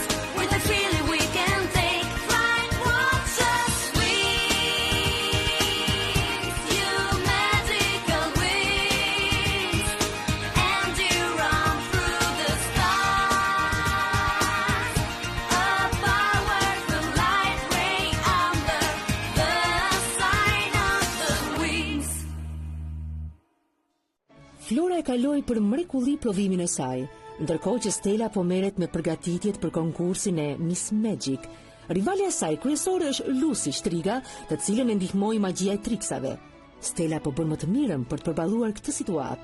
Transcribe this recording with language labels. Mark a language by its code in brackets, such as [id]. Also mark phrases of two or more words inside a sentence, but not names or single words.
[en] With a feeling we can take flight. Watch us wings, you magical wings, and you run through the stars. A powerful light ray under the sign of the wings. [sq] Flora e kaloi për mrekulli prodhimin e saj, ndërkohë që Stella po merret me përgatitjet për konkursin e Miss Magic. Rivalja e saj kryesore është Lucy Shtriga, të cilën e ndihmoi magjia e triksave. Stella po bën më të mirën për të përballuar këtë situatë.